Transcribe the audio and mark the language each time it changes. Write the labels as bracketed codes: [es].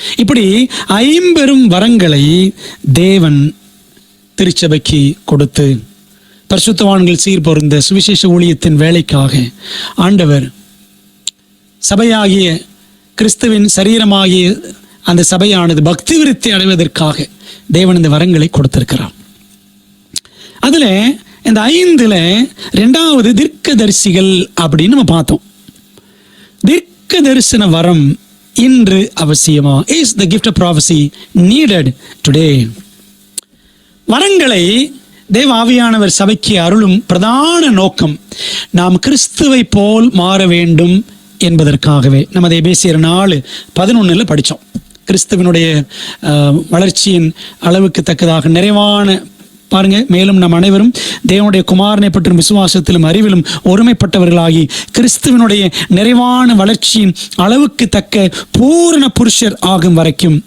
[ta] இப்படி 50 வரங்களை தேவன் திருச்சபைக்கு கொடுத்து பரிசுத்தவான்கள் சீர்பொருந்த சுவிசேஷ ஊழியத்தின் வேலைக்காக ஆண்டவர் சபையாகிய கிறிஸ்துவின் சரீரமாகிய அந்த சபையானது பக்தி விருத்தி அடைவதற்காக தேவன் இந்த வரங்களை கொடுத்திருக்கிறார். அதுல இந்த 5ல 2வது தீர்க்கதரிசிகள் அப்படின்னு நம்ம பார்த்தோம். தீர்க்க தரிசன வரம் இன்று அவசியமா? [en] Is the gift of prophecy needed today? [ta] வரங்களை தேவ ஆவியானவர் சபைக்கு அருளும் பிரதான நோக்கம் நாம் கிறிஸ்துவை போல் மாற வேண்டும் என்பதற்காகவே. நமது எபேசியர் 4:11 படித்தோம். கிறிஸ்துவனுடைய வளர்ச்சியின் அளவுக்கு தக்கதாக நிறைவான, பாருங்க, மேலும் நம் அனைவரும் தேவனுடைய குமாரனை பற்றும் விசுவாசத்திலும் அறிவிலும் ஒருமைப்பட்டவர்களாகி கிறிஸ்துவனுடைய நிறைவான வளர்ச்சியின் அளவுக்கு தக்க பூரண புருஷர் ஆகும் வரைக்கும்.